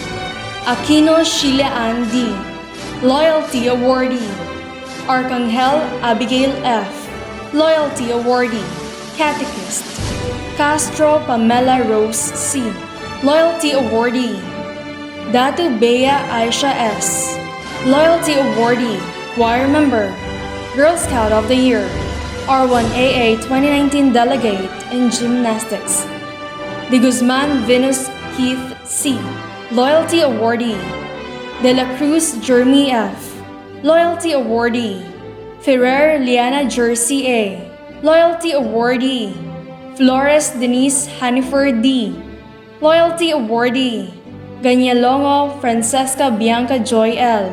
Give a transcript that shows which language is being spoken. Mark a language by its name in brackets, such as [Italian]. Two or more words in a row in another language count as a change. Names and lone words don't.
[English] Aquino Sheila Ann D. Loyalty Awardee. Arcangel Abigail F. Loyalty Awardee. Catechist. Castro Pamela Rose C. Loyalty Awardee. Datu Bea Aisha S. Loyalty Awardee. Choir Member. Girl Scout of the Year. R1AA 2019 Delegate in Gymnastics. De Guzman Venus Keith C. Loyalty Awardee. De La Cruz Jeremy F. Loyalty Awardee. Ferrer Liana Jersey A. Loyalty Awardee. Flores Denise Hanifer D. Loyalty Awardee. Ganyalongo Francesca Bianca Joy L.